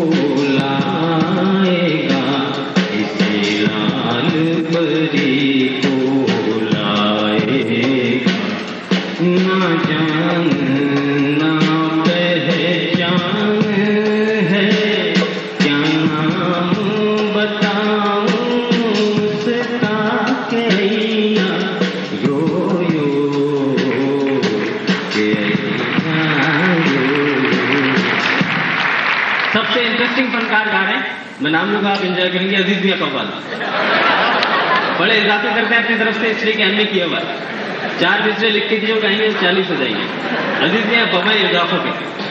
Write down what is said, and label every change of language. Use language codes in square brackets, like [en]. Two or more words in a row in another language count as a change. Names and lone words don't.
[hi] लाएगा, किसी लाल परी को लाएगा, ना जान ना पहचान है क्या नाम बताऊं उसका, कैया यो यो, कैया यो। सबसे इंटरेस्टिंग फनकार गा रहे हैं, मैं नाम लूंगा, आप एंजॉय करेंगे, अजीज मियां कव्वाल। बड़े इजाफे करते हैं अपनी तरफ से, इसलिए कि हमने किया हुआ 4 मिसरे लिख के जो गाएंगे 40 हो जाएंगे। अजीज मियां बम्बई इजाफों के